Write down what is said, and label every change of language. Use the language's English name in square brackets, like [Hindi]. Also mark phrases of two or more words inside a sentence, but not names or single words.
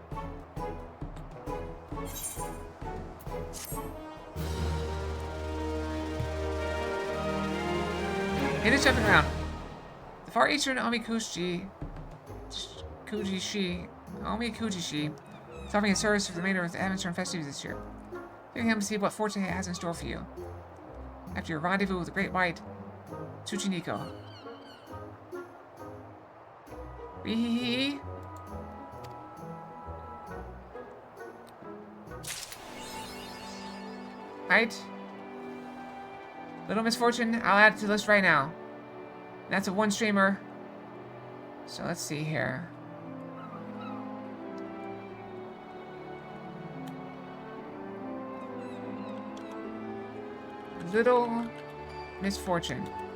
[English] It is jumping around. The far eastern Omikuji is offering a service for the remainder of the Heaven's Turn festivities this year. Leaving him to see what fortune has in store for you. After your rendezvous with the great white Tsuchinoko. Wee-hee-hee. Right. Little misfortune, I'll add it to the list right now. And that's a one streamer. So let's see here. Little misfortune.